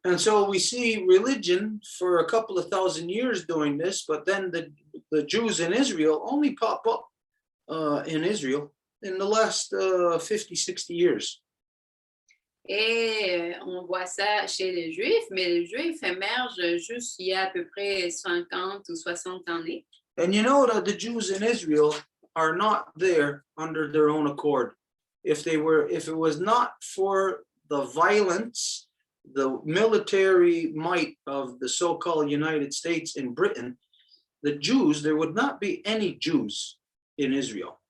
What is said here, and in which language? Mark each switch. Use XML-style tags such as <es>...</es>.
<en>And so we see religion for a couple of thousand years doing this, but then the Jews in Israel only pop up in Israel in the last 50, 60 years.</en> <fr>Et on voit ça chez les Juifs, mais les Juifs émergent juste il y a à peu près 50 ou 60 années.</fr> <en>And you know that the Jews in Israel are not there under their own accord. If it was not for the violence, the military might of the so-called United States and Britain, there would not be any Jews in Israel.</en>